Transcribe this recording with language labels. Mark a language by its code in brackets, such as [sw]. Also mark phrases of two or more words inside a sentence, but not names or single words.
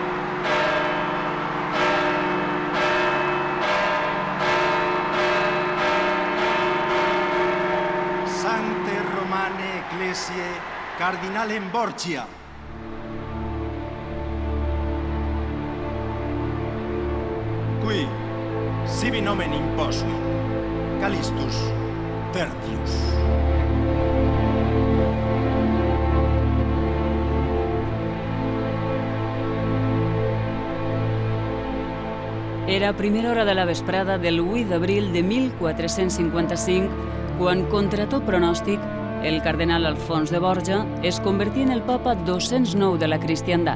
[la] Sancte Romane Ecclesiae Cardinalem Borgia. Qui sibi nomen imposui Calistus Tertius. [ca] Era a primera hora de la vesprada del 8 d'abril de 1455 quan, contra tot pronòstic, el cardenal Alfons de Borja es convertia en el papa 209 de la cristiandat.